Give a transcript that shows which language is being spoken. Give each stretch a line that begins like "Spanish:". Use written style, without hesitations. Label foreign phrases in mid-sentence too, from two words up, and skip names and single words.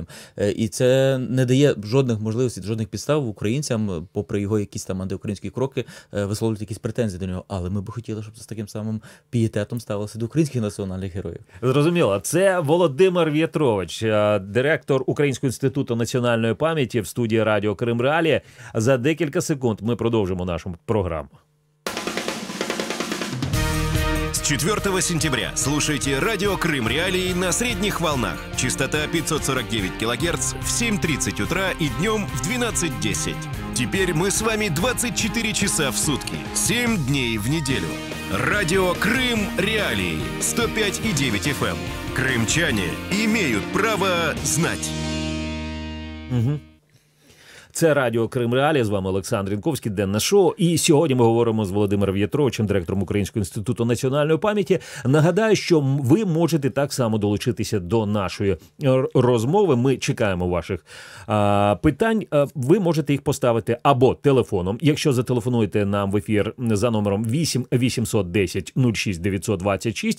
Ukrainian: І це не дає жодних можливостей, жодних підстав українцям, попри його якісь там антиукраїнські кроки, висловлювати якісь претензії до нього. Але ми б хотіли, щоб з таким самим пієтетом ставилося до українських національних героїв. Зрозуміло. Це Володимир В'ятрович, директор Українського інституту національної пам'яті в студії Радіо Крим Реалії. За декілька секунд ми продовжимо нашу програму.
Russian: С 4 сентября слушайте радио «Крым Реалии» на средних волнах. Частота 549 килогерц в 7:30 утра и днем в 12:10. Теперь мы с вами 24 часа в сутки, 7 дней в неделю. Радио «Крым Реалии» 105,9 FM. Крымчане имеют право знать.
Ukrainian: Це Радіо Крим Реалії, з вами Олександр Інковський, денне шоу. І сьогодні ми говоримо з Володимиром В'ятровичем, директором Українського інституту національної пам'яті. Нагадаю, що ви можете так само долучитися до нашої розмови. Ми чекаємо ваших питань. Ви можете їх поставити або телефоном, якщо зателефонуєте нам в ефір за номером 8 810 06 926.